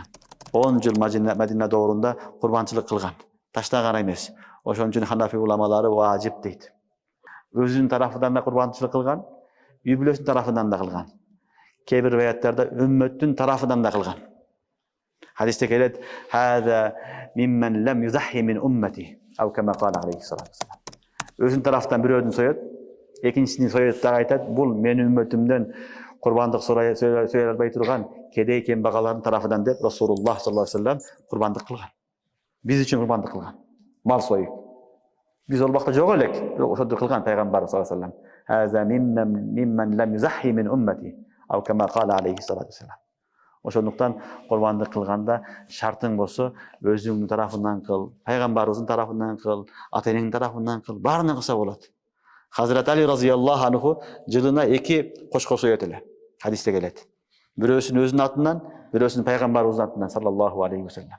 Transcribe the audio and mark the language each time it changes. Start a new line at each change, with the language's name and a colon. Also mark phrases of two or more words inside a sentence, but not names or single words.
Kyrgyz: 10 жыл Мадина доорунда курбанчылык кылган. Таштаган эмес. Ошон үчүн Ханафи уламалары важип дейт. Өзүнүн тарафынан да курбанчылык кылган, үй бүлөсүнүн тарафынан да кылган. Кээ бир риwаяттарда үммөттүн тарафынан да кылган. Хадисте келет:
Arabic: "هذا عمن لم يضح من أمتي أو كما قال عليه الصلاة والسلام.
Kyrgyz: Өзүнүн тарафынан бирөөдүн соёт, экинчисini соёт да айтат: "Бул менин үммөтүмдөн курбандык сөйлөй албай турган кедей кембагалардын тарафынан" деп Расулуллах
Arabic: صلى الله عليه وسلم
Kyrgyz: курбандык кылган. Биз үчүн курбандык кылган. Мал союп. Биз ол убакта жок элек, бирок ошондо кылган пайгамбар
Arabic: صلى الله عليه وسلم. "هذا عمن لم يضح من أمتي أو كما قال عليه الصلاة والسلام.
Kyrgyz: Ошондуктан курбандык кылганда шартың болсо, өзүңдүн тарафынан кыл, пайгамбарыбыздын тарафынан кыл, ата-энеңдин тарафынан кыл, баарын кылса болот. Хазрат Али
Arabic: رضي الله عنه
Kyrgyz: жылына 2 кошкор соёт эле. Хадисте келет. Бирөөсүн өзүнүн атынан, бирөөсүн пайгамбарыбыздын атынан
Arabic: صلى الله عليه وسلم.